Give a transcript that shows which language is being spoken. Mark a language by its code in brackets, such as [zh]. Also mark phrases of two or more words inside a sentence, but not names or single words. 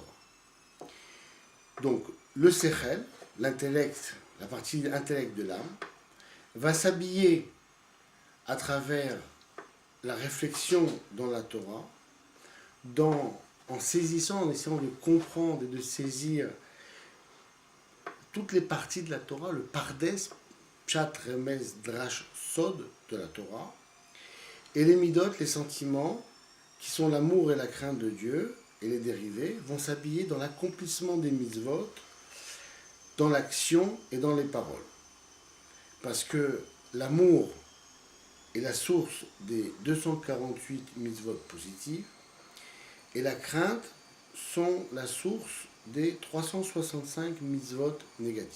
[fr] Donc, le sechel, l'intellect, la partie intellect de l'âme, va s'habiller à travers la réflexion dans la Torah, en saisissant, en essayant de comprendre et de saisir toutes les parties de la Torah, le pardes, [he] פשט רמז דרש סוד [fr] de la Torah, et les midot, les sentiments, qui sont l'amour et la crainte de Dieu, et les dérivés, vont s'habiller dans l'accomplissement des mitzvot, dans l'action et dans les paroles. Parce que l'amour est la source des 248 mitzvot positifs, et la crainte sont la source des 365 mitzvot négatifs.